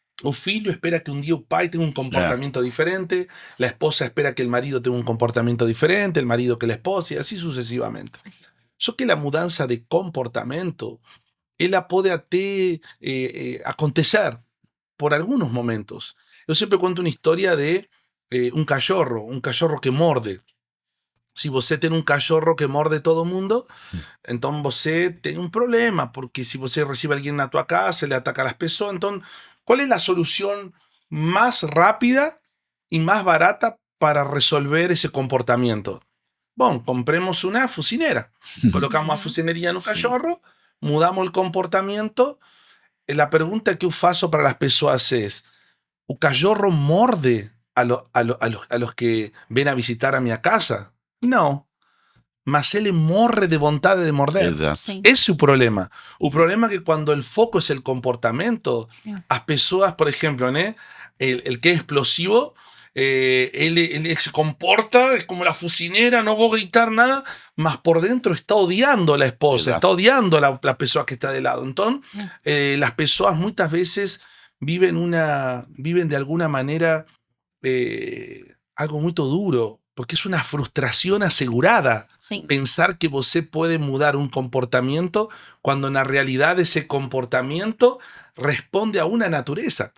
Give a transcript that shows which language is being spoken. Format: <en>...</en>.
<pt>O filho espera que</pt> <es>un día el pai tenga un comportamiento diferente, la esposa espera que el marido tenga un comportamiento diferente, el marido que la esposa, y así sucesivamente.</es> <pt>Só que</pt> <es>la mudanza de comportamiento,</es> <pt>ela pode até acontecer</pt> <es>por algunos momentos. Yo siempre cuento una historia de un cachorro que morde.</es> <pt>Si você tem um cachorro que morde todo mundo, então você tem um problema, porque se você recibe alguém na tua casa, ele ataca as pessoas. Então, qual é a solução mais rápida e mais barata para resolver esse comportamento? Bom, compremos uma fucinera. Colocamos a fucinería no cachorro, mudamos</pt> <es>el comportamiento. La pregunta que yo faço para las pessoas es,</es> <pt>¿o cachorro morde</pt> <es>a los que ven a visitar a mi casa? No.</es> <pt>Mas ele morre de vontade de morder. Exato. Sim. Esse é o problema. O problema é que quando o foco é o comportamento, as pessoas, por exemplo,</pt> <es>né, el que é explosivo, él se comporta, es como la fucinera, no va a gritar nada, mas por dentro está odiando a la esposa, Exacto. está odiando a la persona que está de lado. Entonces, las personas muchas veces viven de alguna manera algo muy duro, porque es una frustración asegurada.</es> <pt>Sim.</pt> <es>Pensar que você puede mudar un comportamiento cuando en la realidad ese comportamiento responde a una naturaleza.</es>